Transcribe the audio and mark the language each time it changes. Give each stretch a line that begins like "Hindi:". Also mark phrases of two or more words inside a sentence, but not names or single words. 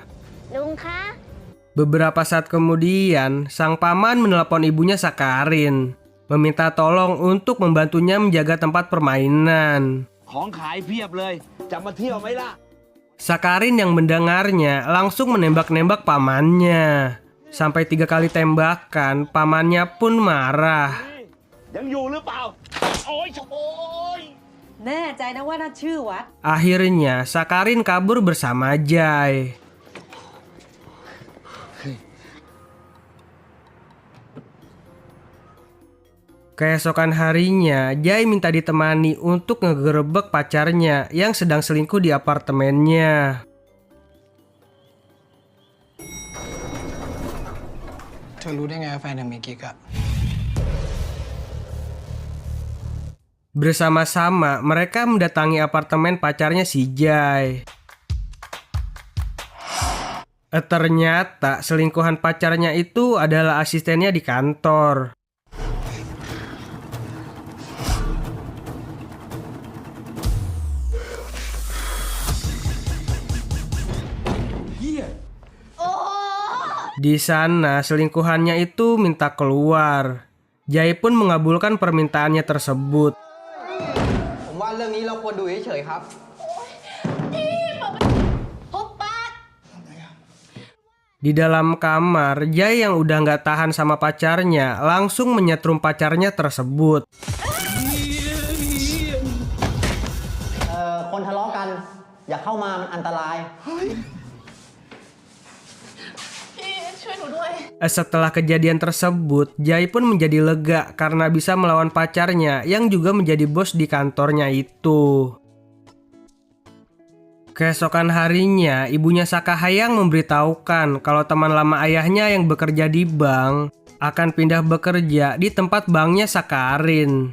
Thai: ลุงคะ
Indonesian: Beberapa saat kemudian, sang paman menelepon ibunya Sakarin, meminta tolong untuk membantunya menjaga tempat permainan.
Thai: ของขายเพียบเลย จะมาเที่ยวไหมล่ะ
Indonesian: Sakarin yang mendengarnya langsung menembak-nembak pamannya. Sampai 3 kali tembakan, pamannya pun marah.
Thai: ยังอยู่หรือเปล่า โอ้ยโอ้ย แน่ใจนะว่านั่นชื่อวัด
Indonesian: Akhirnya, Sakarin kabur bersama Jai. Keesokan harinya, Jai minta ditemani untuk ngegerebek pacarnya yang sedang selingkuh di apartemennya.
Thai: เธอรู้ได้ไงว่าแฟนเธอมีกิ๊กอะ
Indonesian: Bersama-sama, mereka mendatangi apartemen pacarnya si Jai. Ternyata selingkuhan pacarnya itu adalah asistennya di kantor. Di sana, selingkuhannya itu minta keluar. Jai pun mengabulkan permintaannya tersebut.
Thai: ผมว่าเรื่องนี้เราควรดูเฉยๆครับ
Indonesian: Di dalam kamar, Jai yang udah nggak tahan sama pacarnya langsung menyetrum pacarnya tersebut.
Thai: คนทะเลาะกัน อย่าเข้ามามันอันตราย
Indonesian: Setelah kejadian tersebut, Jai pun menjadi lega karena bisa melawan pacarnya yang juga menjadi bos di kantornya itu. Keesokan harinya, ibunya Sakahayang memberitahukan kalau teman lama ayahnya yang bekerja di bank akan pindah bekerja di tempat banknya Sakarin.